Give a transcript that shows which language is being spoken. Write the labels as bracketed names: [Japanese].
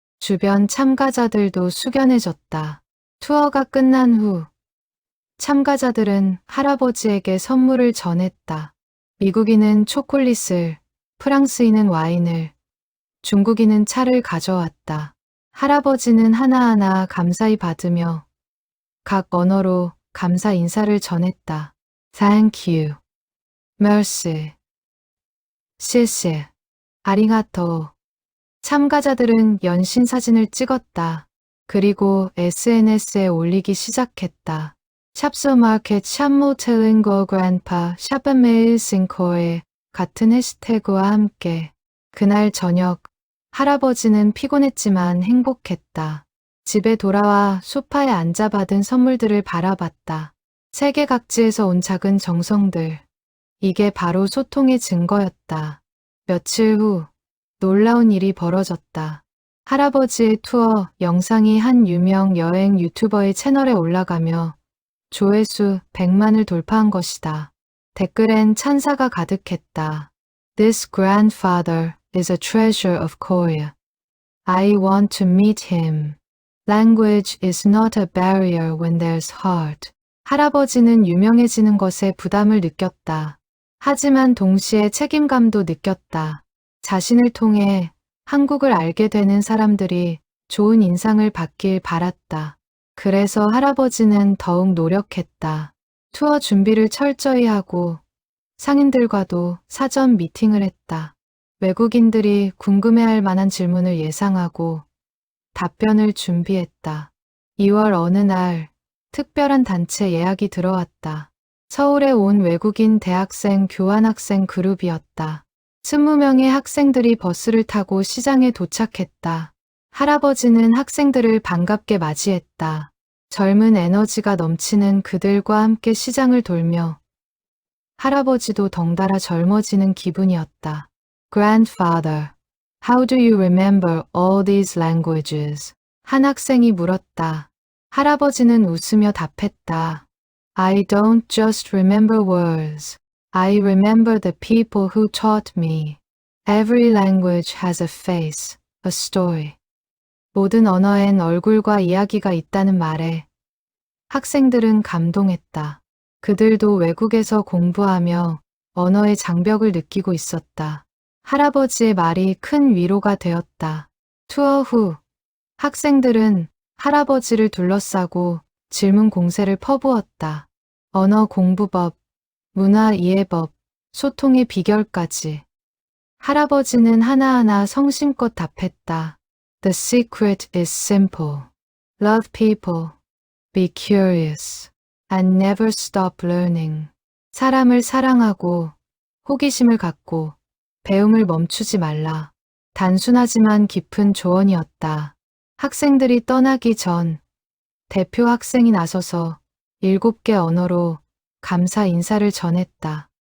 [Korean] 주변 참가자들도 숙연해졌다. 투어가 끝난 후 참가자들은 할아버지에게 선물을 전했다. 미국인은 초콜릿을, 프랑스인은 와인을, 중국인은 차를 가져왔다. 할아버지는 하나하나 감사히 받으며 각 언어로 감사 인사를 전했다. [English] Thank you, [French] Merci, [Chinese] 谢谢, [Korean] 아리가토. 참가자들은 연신 사진을 찍었다. 그리고 SNS에 올리기 시작했다. 샵소마켓 샵모텔링고 그랜파 샵메일 싱코에 같은 해시태그와 함께. 그날 저녁 할아버지는 피곤했지만 행복했다. 집에 돌아와 소파에 앉아 받은 선물들을 바라봤다. 세계 각지에서 온 작은 정성들. 이게 바로 소통의 증거였다. 며칠 후 놀라운 일이 벌어졌다. 할아버지의 투어 영상이 한 유명 여행 유튜버의 채널에 올라가며 조회수 100만을 돌파한 것이다. 댓글엔 찬사가 가득했다. [English] This grandfather is a treasure of Korea. I want to meet him. Language is not a barrier when there's heart. [Korean] 할아버지는 유명해지는 것에 부담을 느꼈다. 하지만 동시에 책임감도 느꼈다. 자신을 통해 한국을 알게 되는 사람들이 좋은 인상을 받길 바랐다. 그래서 할아버지는 더욱 노력했다. 투어 준비를 철저히 하고 상인들과도 사전 미팅을 했다. 외국인들이 궁금해할 만한 질문을 예상하고 답변을 준비했다. 2월 어느 날 특별한 단체 예약이 들어왔다. 서울에 온 외국인 대학생 교환학생 그룹이었다. 20명의 학생들이 버스를 타고 시장에 도착했다. 할아버지는 학생들을 반갑게 맞이했다. 젊은 에너지가 넘치는 그들과 함께 시장을 돌며 할아버지도 덩달아 젊어지는 기분이었다. [English] Grandfather, how do you remember all these languages? [Korean] 한 학생이 물었다. 할아버지는 웃으며 답했다. [English] I don't just remember words. I remember the people who taught me. Every language has a face, a story. [Korean] 모든 언어엔 얼굴과 이야기가 있다는 말에 학생들은 감동했다. 그들도 외국에서 공부하며 언어의 장벽을 느끼고 있었다. 할아버지의 말이 큰 위로가 되었다. 투어 후 학생들은 할아버지를 둘러싸고 질문 공세를 퍼부었다. 언어 공부법, 문화 이해법, 소통의 비결까지. 할아버지는 하나하나 성심껏 답했다. [English] The secret is simple. Love people. Be curious. And never stop learning. [Korean] 사람을 사랑하고 호기심을 갖고 배움을 멈추지 말라. 단순하지만 깊은 조언이었다. 학생들이 떠나기 전 대표 학생이 나서서 7개 언어로 감사 인사를 전했다.